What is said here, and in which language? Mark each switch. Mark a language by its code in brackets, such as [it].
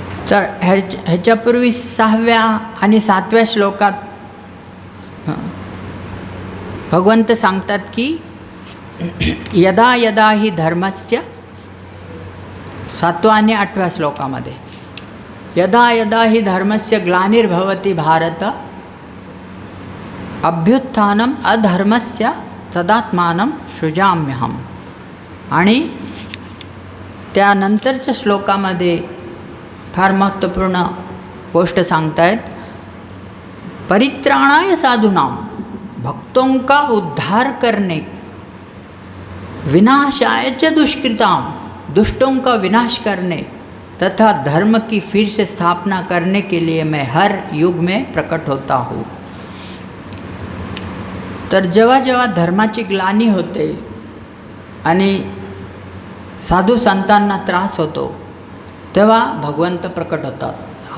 [mr] तर ह्याच्यापूर्वी 6व्या आणि 7व्या श्लोकात भगवंत सांगतात की [sa] यदा यदा ही धर्मस्य, 7व्या आणि 8व्या श्लोकामध्ये यदा यदा ही धर्मस्य ग्लानिर्भवति भारत अभ्युत्थानम अधर्मस्य तदात्मानं सृजाम्यहम। [mr] आणि त्यानंतरच्या श्लोकामध्ये फार महत्त्वपूर्ण गोष्ट सांगतायत, [sa] परित्राणाय साधूनाम, [hi] भक्तों का उद्धार करने, [sa] विनाशाय च दुष्कृताम, [hi] दुष्टों का विनाश करने तथा धर्म की फिर से स्थापना करने के लिए मैं हर युग में प्रकट होता हूँ। [mr] तर जेव्हा जेव्हा धर्माची ग्लानी होते आणि साधू संतांना त्रास होतो तेव्हा भगवंत प्रकट होतात।